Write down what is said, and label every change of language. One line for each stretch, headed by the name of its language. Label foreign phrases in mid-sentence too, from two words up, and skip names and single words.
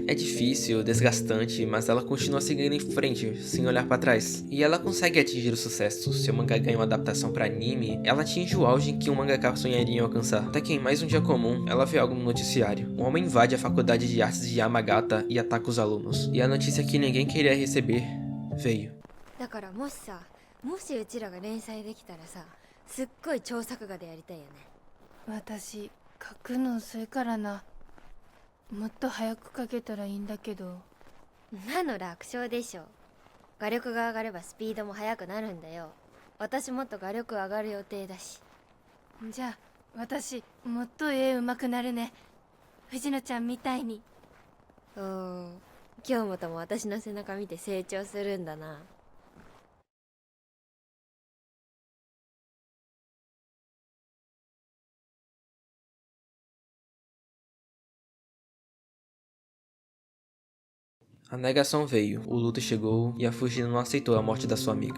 Portuguese: É difícil, desgastante, mas ela continua seguindo em frente, sem olhar para trás. E ela consegue atingir o sucesso. Seu mangá ganha uma adaptação para anime. Ela atinge o auge em que um mangaka sonharia em alcançar. Até que em mais um dia comum, ela vê algo no noticiário. Um homem invade a faculdade de artes de Yamagata e ataca os alunos. E a notícia que ninguém queria receber veio.
Japanese: だからもしうちらが連載できたらさ、すっごい超作画でやりたいよね。私書くの遅いからな。もっと早く書けたらいいんだけど。なの楽勝でしょ。画力が上がればスピードも速くなるんだよ。私もっと画力上がる予定だし。じゃあ私もっと絵上手くなるね、藤野ちゃんみたいに。京本も私の背中見て成長するんだな。
Portuguese: A negação veio, o luto chegou e a Fujino não aceitou a morte da sua amiga.